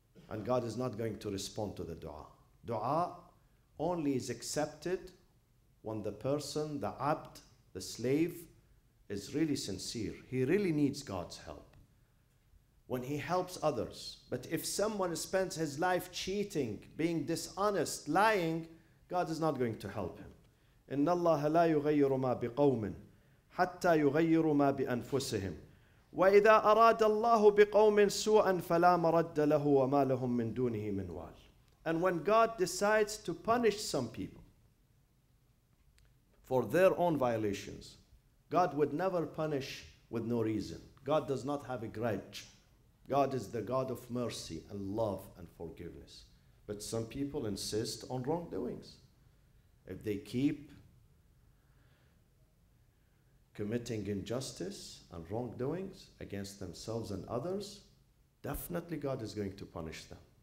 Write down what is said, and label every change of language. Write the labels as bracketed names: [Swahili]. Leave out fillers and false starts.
[English] And God is not going to respond to the dua. Dua only is accepted when the person, the abd, the slave, is really sincere. He really needs God's help. When he helps others. But if someone spends his life cheating, being dishonest, lying, God is not going to help him. [Arabic] إن الله لا يغير ما بقوم حتى يغيروا ما بأنفسهم وإذا أراد الله بقوم سوءا فلا مرد له وما لهم من دونه من وال. [English] And when God decides to punish some people for their own violations, God would never punish with no reason. God does not have a grudge. God is the God of mercy and love and forgiveness. But some people insist on wrongdoings. If they keep committing injustice and wrongdoings against themselves and others, definitely God is going to punish them.